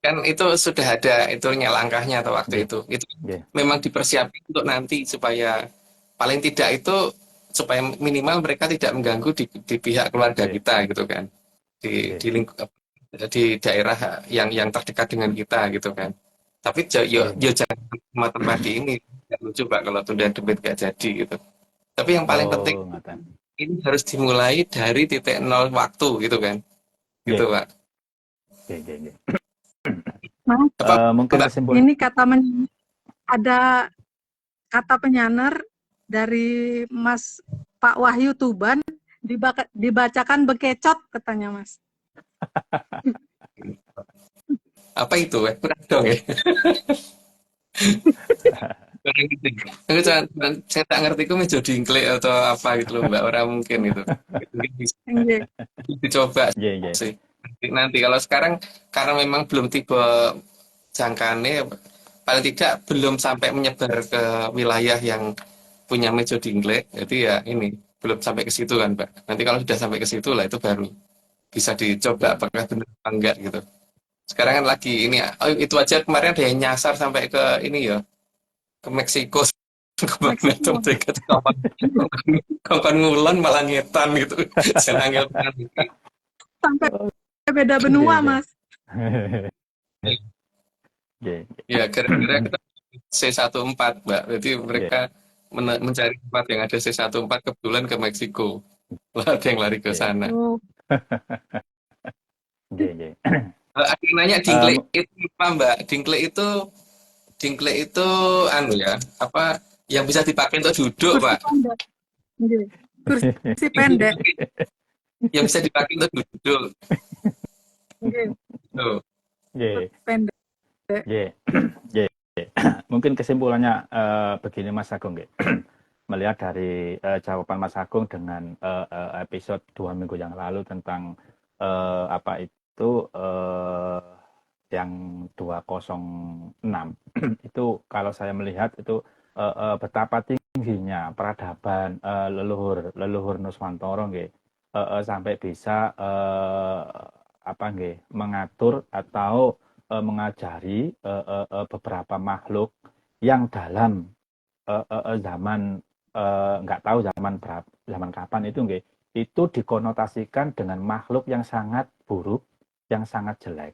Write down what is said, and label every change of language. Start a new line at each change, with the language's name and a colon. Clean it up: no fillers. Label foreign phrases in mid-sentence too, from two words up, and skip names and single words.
Indonesian: kan itu sudah ada itunya langkahnya atau waktu Nggih, itu. Itu nggih, memang dipersiapkan untuk nanti supaya paling tidak itu supaya minimal mereka tidak mengganggu di pihak keluarga nggih, kita gitu kan. nggih, Di lingkup di daerah yang terdekat dengan kita gitu kan. Tapi nggih, yo nggih. jangan tempat-tempat di ini nggak lucu Pak kalau tunda debit gak jadi gitu. Tapi yang paling penting
Javanese: Oh, ngoten.
Indonesian: ini harus dimulai dari titik nol waktu gitu kan. Gitu Nggih, Pak.
Javanese: nggih, nggih, nggih.
Indonesian: Mas, Apa Mungkin Mbak? kesimpulan ini ada kata penyanar dari Mas Pak Wahyu Tuban, dibacakan bekecot katanya Mas. Apa itu? Kurang dong ya. Kurang gitu. Aku saya tak ngerti kok meja dingklik atau apa gitu loh Mbak. Orang mungkin itu. Mungkin bisa Nggih. dicoba
Javanese: nggih, nggih.
Indonesian: sih. Nanti kalau sekarang karena memang belum tiba jangkane paling tidak belum sampai menyebar ke wilayah yang punya meja dingklik. Jadi ya ini belum sampai ke situ kan, Mbak. Nanti kalau sudah sampai ke situ lah itu baru bisa dicoba
Javanese: Nggih, nggih.
Indonesian: apakah benar apa enggak gitu. Sekarang kan lagi ini oh, itu aja kemarin ada yang nyasar sampai ke ini ya, ke Meksiko ke Bangladesh Meksiko. mereka tuh kapan
Javanese: ngulon malah ngetan
Indonesian: gitu. Jangan
Javanese: angel tenan.
Indonesian: Sampai Oh, beda nggih, benua, nggih. Mas. Nggih, Ya gara-gara kita C14 Mbak. Jadi nggih, mereka mencari tempat yang ada C14 kebetulan ke Meksiko. Lah ada yang lari ke nggih, sana. Oh,
Javanese: nggih, nggih.
Indonesian: Ada yang nanya dingklik Mmm, itu apa Mbak? Dingklik itu anu ya, apa yang bisa dipakai untuk duduk kursi Pak? pendek. Nggih. Kursi pendek. Yang bisa dipakai untuk duduk. Nggih. Tuh. nggih, Kursi pendek.
Javanese: nggih, nggih.
Indonesian: Mungkin kesimpulannya, begini Mas Agung nggih. Melihat dari, jawaban Mas Agung dengan, episode 2 minggu yang lalu tentang, apa itu, yang 206 itu kalau saya melihat itu, betapa tingginya peradaban, leluhur leluhur Nuswantara nggih, sampai bisa, apa nggih, mengatur atau, mengajari, beberapa makhluk yang dalam, zaman, nggak tahu zaman kapan itu nggih, itu dikonotasikan dengan makhluk yang sangat buruk, yang sangat jelek.